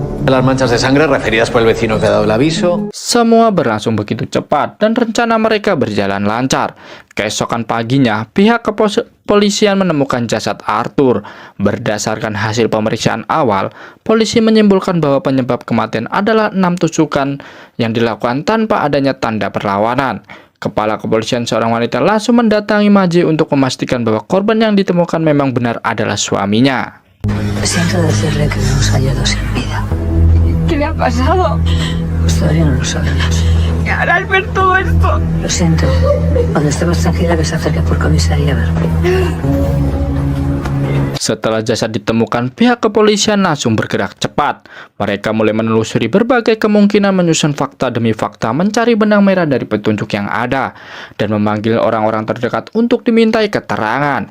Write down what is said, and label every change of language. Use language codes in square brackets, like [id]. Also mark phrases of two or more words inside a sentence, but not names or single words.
[es] las manchas de sangre referidas por el vecino que ha dado el aviso. [id] Semua berlangsung begitu cepat dan rencana mereka berjalan lancar. Keesokan paginya, pihak kepolisian menemukan jasad Arthur. Berdasarkan hasil pemeriksaan awal, polisi menyimpulkan bahwa penyebab kematian adalah 6 tusukan yang dilakukan tanpa adanya tanda perlawanan. Kepala kepolisian seorang wanita langsung mendatangi Maje untuk memastikan bahwa korban yang ditemukan memang benar adalah suaminya. [es] Siento decirle que lo hemos hallado sin vida. ¿Qué le ha pasado? Pues todavía no lo sabemos. ¿Qué hará al ver todo esto? Lo siento. Cuando esté más tranquila que se acerque por comisaría a verme. [id] Setelah jasad ditemukan, pihak kepolisian langsung bergerak cepat. Mereka mulai menelusuri berbagai kemungkinan, menyusun fakta demi fakta, mencari benang merah dari petunjuk yang ada, dan memanggil orang-orang terdekat untuk dimintai keterangan.